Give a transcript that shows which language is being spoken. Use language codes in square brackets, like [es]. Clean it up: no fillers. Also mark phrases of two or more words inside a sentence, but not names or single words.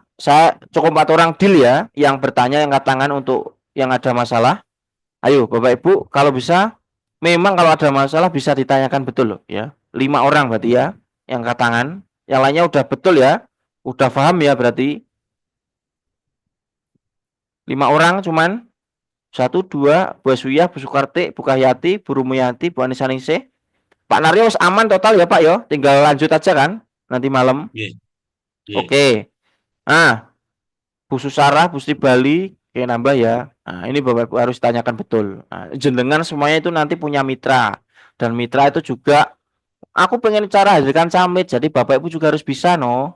[id] saya cukup 4 orang deal ya yang bertanya yang angkat tangan untuk yang ada masalah ayo Bapak Ibu kalau bisa memang kalau ada masalah bisa ditanyakan betul loh ya 5 orang berarti ya yang angkat tangan yang lainnya udah betul ya udah paham ya berarti 5 orang cuman satu dua Bu Suya, Bu Sukarti, Bu Kahyati, Bu Rumiyanti, Bu Anissa Ningsih. Pak Naryo aman total ya Pak yo. Tinggal lanjut aja kan nanti malam. [jv] Nggih, nggih. [id] Oke. Nah, Bu Susarah, Bu Sri Bali, oke nambah ya. Nah, ini Bapak Ibu harus tanyakan betul. Nah, jenengan semuanya itu nanti punya mitra dan mitra itu juga aku pengen cara hadirkan summit jadi Bapak Ibu juga harus bisa no.